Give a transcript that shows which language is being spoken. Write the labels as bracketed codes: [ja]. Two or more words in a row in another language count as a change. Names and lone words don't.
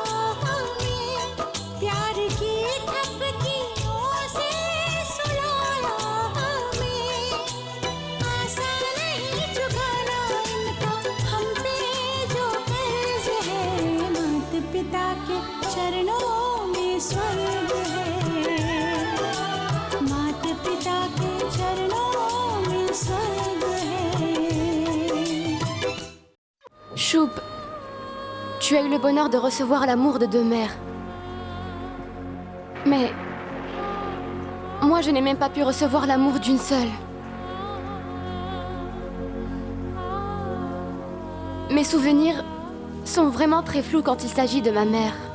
[hi] हमें, प्यार की थपकियों से सुलाया हमें, आसान नहीं चुकाना इनका हम पे जो कर्ज है, माता पिता के चरणों में स्वर्ग है, माता पिता के चरणों में स्वर्ग है। [fr] Choub, tu as eu le bonheur de recevoir l'amour de 2 mères. Mais moi, je n'ai même pas pu recevoir l'amour d'une seule. Mes souvenirs sont vraiment très flous quand il s'agit de ma mère.